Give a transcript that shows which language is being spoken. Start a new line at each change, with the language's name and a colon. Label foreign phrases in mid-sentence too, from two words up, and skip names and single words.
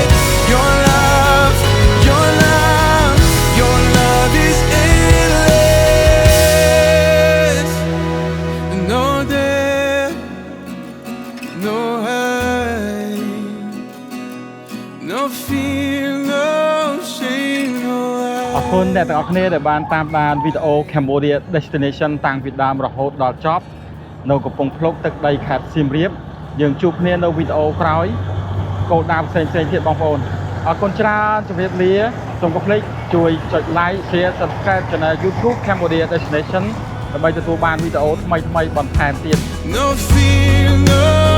English: Your love is endless. No death, no hate, no fear, no shame, no
Khmer: អរគុណអ្នកទាំងអស់គ្នាដែលបានតាមដានវីដេអូ Cambodia Destination តាំងពីដើមរហូតដល់ចប់នៅកំពង់ភ្លុកទឹកដីខេត្តសៀមរាបយើងជួបគ្នានៅវីដេអូក្រោយគោលដៅផ្សេងៗទៀតបងប្អូនអអរគុណច្រើនជម្រាបលាសូមកុំភ្លេចជួយចុច
English: like share subscribe
Khmer: channel YouTube Cambodia Destination ដើម្បីទទួលបានវីដេអូថ្មីៗបន្ថែមទៀត
English: No fear, no